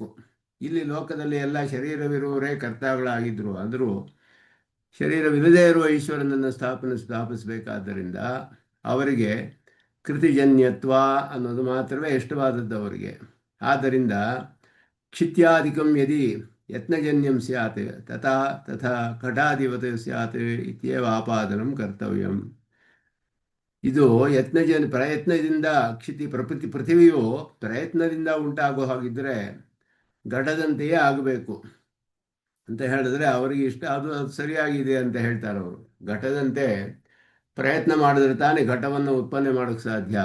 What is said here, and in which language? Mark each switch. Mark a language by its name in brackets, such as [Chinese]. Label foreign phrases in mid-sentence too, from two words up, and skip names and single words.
[Kannada] ಇಲ್ಲಿ ಲೋಕದಲ್ಲಿ ಎಲ್ಲ ಶರೀರವಿರುವವರೇ ಕರ್ತಾಗಳಾಗಿದ್ದರು ಅಂದರೂ ಶರೀರವಿಲ್ಲದೇ ಇರುವ ಈಶ್ವರನನ್ನು ಸ್ಥಾಪಿಸಬೇಕಾದ್ದರಿಂದ ಅವರಿಗೆ ಕೃತಿಜನ್ಯತ್ವ ಅನ್ನೋದು ಮಾತ್ರವೇ ಇಷ್ಟವಾದದ್ದು ಅವರಿಗೆ. [Sanskrit] ಆದ್ದರಿಂದ ಕ್ಷಿತ್ಯಾಧಿಕಂ ಯದಿ ಯತ್ನಜನ್ಯಂ ಸ್ಯಾತ್ ತಥಾ ತಥಾ ಘಟಾಧಿಪತ ಸ್ಯಾತ್ ಇತ್ಯೇವ ಆಪಾದನಂ ಕರ್ತವ್ಯಂ. [Kannada] ಇದು ಪ್ರಯತ್ನದಿಂದ ಪೃಥಿವಿಯು ಪ್ರಯತ್ನದಿಂದ ಉಂಟಾಗೋ ಹಾಗಿದ್ದರೆ ಘಟದಂತೆಯೇ ಆಗಬೇಕು ಅಂತ ಹೇಳಿದ್ರೆ ಅವರಿಗೆ ಇಷ್ಟ, ಅದು ಸರಿಯಾಗಿದೆ ಅಂತ ಹೇಳ್ತಾರೆ ಅವರು. ಘಟದಂತೆ ಪ್ರಯತ್ನ ಮಾಡಿದ್ರೆ ತಾನೇ ಘಟವನ್ನು ಉತ್ಪನ್ನ ಮಾಡೋಕ್ಕೆ ಸಾಧ್ಯ.